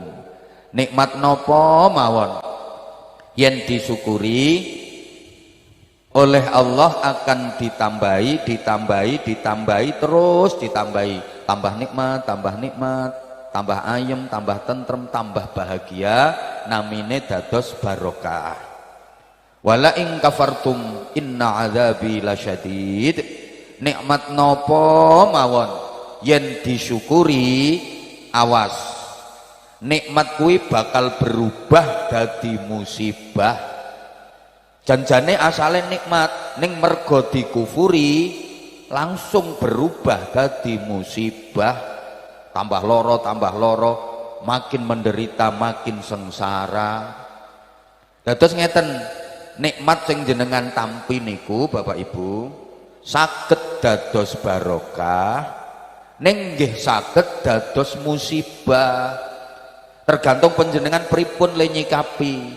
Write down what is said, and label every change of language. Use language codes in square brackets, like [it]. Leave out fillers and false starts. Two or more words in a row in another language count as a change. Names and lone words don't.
[jv] Nikmat napa mawon yen disyukuri [id] oleh Allah akan ditambahi, [jv] ditambahi, ditambahi terus ditambahi, tambah nikmat, tambah nikmat, tambah ayem, tambah tentrem, tambah bahagia, namine dados barokah. [ar] Wala in kafartum inna azabi lasyadid. [jv] Nikmat nopo mawon yen disyukuri, awas nikmat kuwi bakal berubah dadi musibah. Janjane asale nikmat ning mergo dikufuri langsung berubah dadi musibah, tambah loro, [id] makin menderita, makin sengsara. [jv] Dados ngeten, nikmat sing jenengan tampi niku Bapak Ibu saged dados barokah, ning nggih saged dados musibah. Tergantung panjenengan pripun le nyikapi.